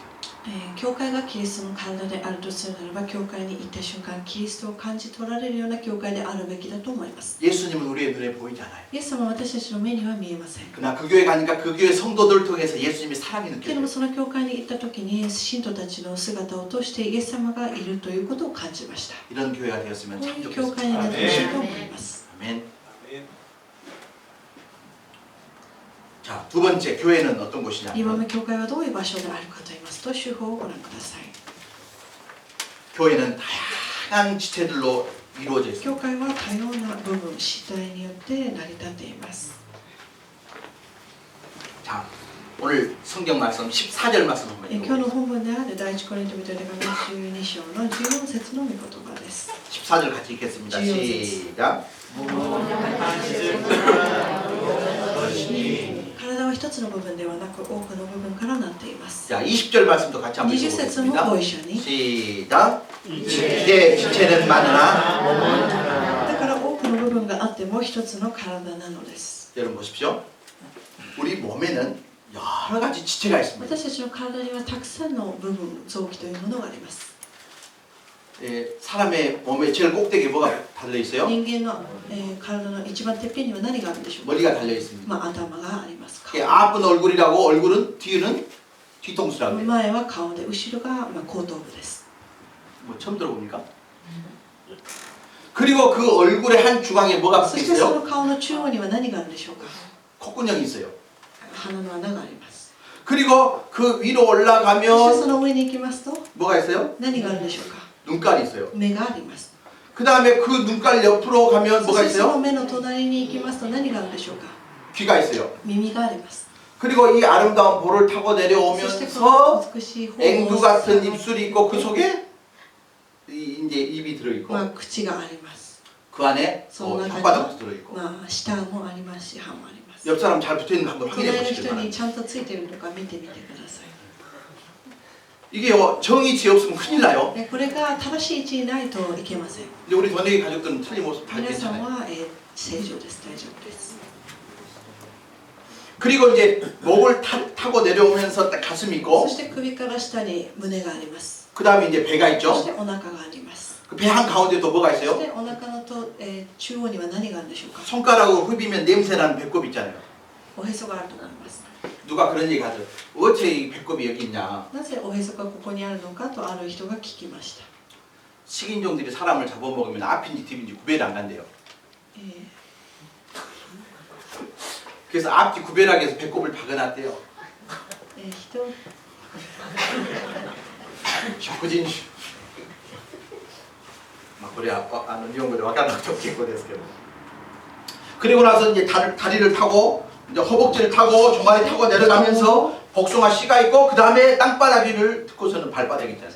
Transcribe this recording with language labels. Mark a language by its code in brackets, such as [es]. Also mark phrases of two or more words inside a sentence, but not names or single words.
[ja] 教会がキリストの体であるとするならば、教会に行った瞬間キリストを感じ取られるような教会であるべきだと思います。 [ko] 예수님은 우리의 눈에 보이지 않아요. [ja] イエス様は私たちの目には見えません。 [ko] 그러나 그 교회 가니까 그 교회 성도들을 통해서 예수님의 사랑이 [ja] けども [ko] 느껴져요. [ja] その教会に行った時に信徒たちの姿を通してイエス様がいるということを感じました。 [ko] 이런 교회가 되었으면 [ja] こう [ko] 참 [ja] いう教会に [ko] 좋겠습니다. [ja] なってほしいと思います。 [ko] 아멘. 자, 두 번째 교회는 어떤 [ja] 2番 [ko] 곳이냐면 [ja] 目、教会はどういう場所であるかと言いますと、手法をご覧ください。 [ko] 교회는 다양한 지체들로 이루어져 있습니다. [ja] 教会は多様な部分、主体によって成り立っています。 [ko] 자, 오늘 성경 말씀 14절 말씀 한번 [ja] 今日の [ko] 읽어보겠습니다. [ja] 本文である第一コリント人への手紙12章の14節の御言葉です。 [ko] 14절 같이 읽겠습니다. 시작. [ja] 体は一つの部分ではなく多くの部分からなっています。 [ko] 자, 20절 말씀도 같이 한번 [ja] 20 節も [ko] 읽어보겠습니다. [ja] ご一緒に。 [ko] 시작. 이제 지체는 많으나 [ja] だから多くの部分があっても一つの体なのです。 [ko] 여러분 보십시오. 우리 몸에는 여러 가지 지체가 있습니다. [ja] 私たちの体にはたくさんの部分、臓器というものがあります。 [ko] 사람의 몸의 제일 꼭대기에 뭐가 달려 있어요? [ja] 人間の、体の一番てっぺんには何があるんでしょうか。 [ko] 머리가 달려 있습니다. [ja] 頭があります。 [ko] 앞은 얼굴이라고 얼굴은 뒤는 뒤통수라고 해요. [ja] 前は顔で、後ろが後頭部です。 [ko] 뭐 처음 들어봅니까? 그리고 그 얼굴의 한 중앙에 뭐가 [ja] そ [ko] 붙어 [ja] してそ [ko] 있어요? [ja] の顔の中央には何があるんでしょうか。 [ko] 콧구녕이 있어요. [ja] 鼻の穴があります。 [ko] 그리고 그 위로 [ja] そしてそ [ko] 올라가면 [ja] の上に行きますと [ko] 뭐가 있어요? [ja] 何があるんでしょうか。 [ko] 눈깔이 있어요. [ja] 目があります。 [ko] 그 다음에 그 눈깔 옆으로 가면 [ja] そ [ko] 뭐가 [ja] してその [ko] 있어요? [ja] 目の隣に行きますと何があるんでしょうか。 [ko] 귀가 있어요. [ja] 耳があります。 [ko] 그리고 이 아름다운 볼을 타고 [ja] そしてこ [ko] 내려오면서 [ja] の美しい方 [ko] 앵두 같은 입술이 있고 그 속에 이제 입이 들어있고 [ja] 口があります。 [ko] 그 안에 [ja] その中に [ko] 혓바닥도 들어있고 [ja] 舌もありますし歯もあります。 [ko] 옆 사람 잘 붙어있는 거 한번 [ja] 隣 [ko] 확인해 [ja] の [ko] 보시길 [ja] 人に [ko] 바랍니다. [ja] ちゃんとついているのか見てみてください。 [ko] 이게요 정이 지혜 없으면 큰일 나요. [ja] これが正しい位置にないといけません。 [ko] 근데 우리 번역의 가족들은 틀림없이 다 [ja] 皆さん [ko] 괜찮아요. [ja] は、正常です。大丈夫です。 [ko] 그리고 이제 목을 타고 내려오면서 딱 가슴이 [ja] そ [ko] 있고 [ja] して首から下に胸があります。 [ko] 그 다음에 이제 배가 [ja] そし [ko] 있죠. [ja] てお腹があります。 [ko] 그 배 한 가운데 또 뭐가 [ja] そし [ko] 있어요? [ja] てお腹のと、中央には何があるんでしょうか。 [ko] 손가락으로 흡이면 냄새나는 배꼽 있잖아요. [ja] おへそがあるとなります。 [ko] 누가 그런 얘기 하죠. 어째 이 배꼽이 여기 있냐. [ja] なぜおへそがここにあるのかとある人が聞きました。 [ko] 식인종들이 사람을 잡아먹으면 앞인지 뒤인지 구별이 안 간대요. えー 그래서 앞뒤 구별하기 위해서 배꼽을 박아놨대요. [ja] 人食事にまあこれは日本語で分からなくても結構ですけど [ko] 그리고 나서 이제 다리를 타고 이제 허벅지를 타고 종아리 타고 내려가면서 복숭아 씨가 있고 그 다음에 땅바닥 위를 듣고서는 발바닥이 있잖아요.